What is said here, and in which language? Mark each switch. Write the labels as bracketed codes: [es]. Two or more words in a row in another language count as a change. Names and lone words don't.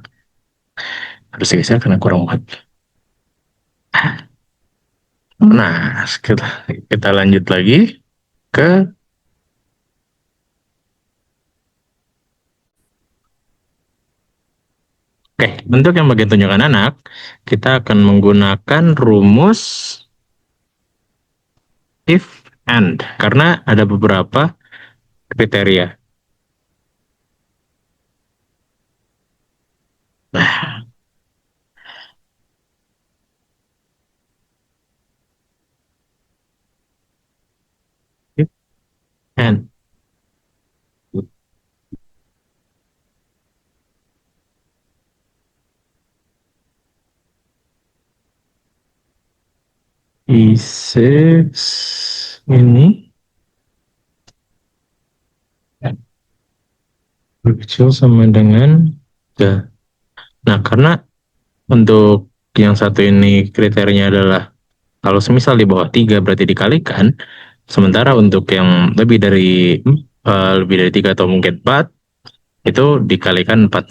[id] Harus geser karena kurang muat. Nah, kita lanjut lagi ke bentuk yang bagian tunjukkan anak, kita akan menggunakan rumus [en] if and [id] karena ada beberapa kriteria. Nah, [en] if and E6 ini [id] kecil sama dengan 3. Nah, karena untuk yang satu ini kriterianya adalah kalau semisal di bawah 3 berarti dikalikan, sementara untuk yang lebih dari lebih dari 3 atau mungkin 4, itu dikalikan 4.